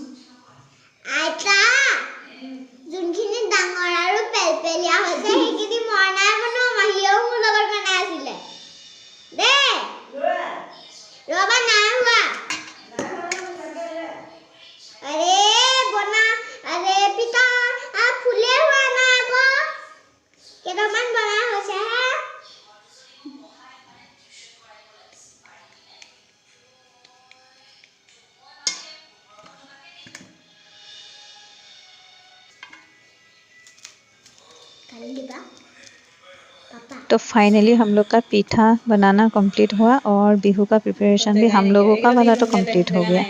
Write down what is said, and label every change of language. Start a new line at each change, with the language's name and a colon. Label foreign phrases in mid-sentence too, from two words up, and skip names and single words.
Assamese: আইতা যোনখিনি ডাঙৰ আৰু পেলপেলীয়া হৈছে সেইখিনি মই নাই বনোৱা, মাহীয়েও মোৰ লগত বনাই আছিলে দে। ৰবা নাই হোৱা, আৰে বনা, আৰে পিতা ফুলে হোৱা নাই আকৌ, কেইটামান বনাই হৈছে হে।
Hindi: तो फाइनली हम लोग का पीठा बनाना कंप्लीट हुआ और बिहू का प्रिपरेशन भी हम लोगों का वाला तो कंप्लीट हो गया।